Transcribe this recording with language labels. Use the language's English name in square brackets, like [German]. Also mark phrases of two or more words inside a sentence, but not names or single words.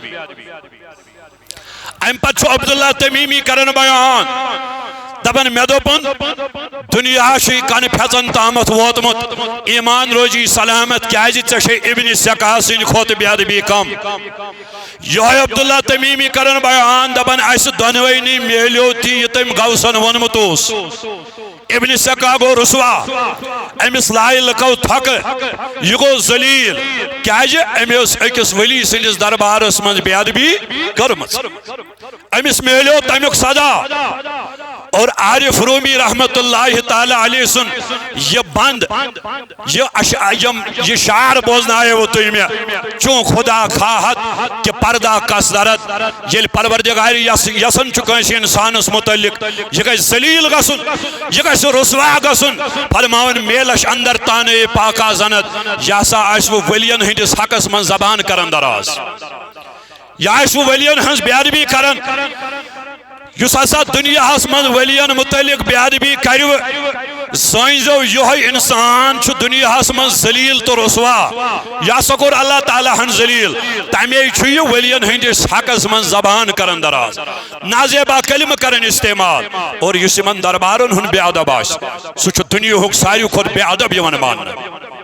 [Kashmiri] امہِ پتہٕ چھُ عبداللہ تمیمی کران بیان دپان مےٚ دوٚپُن دُنیا چھُے کنہٕ پھٮ۪ژن تامتھ ووتمُت ایمان روزی سلامت کیازِ ژےٚ چھے ابن سکاس سٕنٛدِ کھۄتہٕ بے ادبی کم یہوے عبداللہ تمیمی کران بیان دپان اسہِ دۄنوٕنی میلیو تہِ یہِ تٔمۍ گوسن ووٚنمُت اوس ابن سکا گو رسوا امس لائے لکو تھک یہ گو ذلیل کیازِ أمۍ اوس أکِس ولی سٕنٛدِس دربارس منٛز بے ادبی کٔرمٕژ امس میلیو تمیُک سزا اور عارف رومی [Arabic] رحمت اللہ تعالی علیہ [Kashmiri] سن یہ بند یہ شعر بوزنائے وہ تُہۍ مےٚ [Persian] چون خدا خواہت کہ پردہ کس درد [Kashmiri] یل پروردگار یسن چھُ کٲنٛسہِ انسانس متعلق یہ گژھِ ذلیل گژھُن یہ گژھِ رسوا گژھُن فرماون میلش اندر تانے پاکا زند یہ ہسا آسہِ وۄنۍ ولین ہٕنٛدِس حقس منٛز زبان کرن دراز یہ آسہِ وۄنۍ ولین ہٕنٛز بے ادبی کرن یُس ہسا دنیاہس منٛز ولین متعلق بے ادبی کرِ زٲنۍزیو یِہوٚے انسان چھُ دنیاہس منٛز ذلیل تو رسوا یہ ہسا کوٚر اللہ تعالیٰ ہن ذلیل تمے چھُ یہِ ولین ہٕنٛدِس حقس منٛز زبان کرن دراز نازیبا کلمہٕ کرن استعمال اور یُس یِمن دربارن ہُنٛد بے ادب آسہِ سُہ چھُ دُنیاہُک ساروی کھۄتہٕ بے ادب یِوان ماننہٕ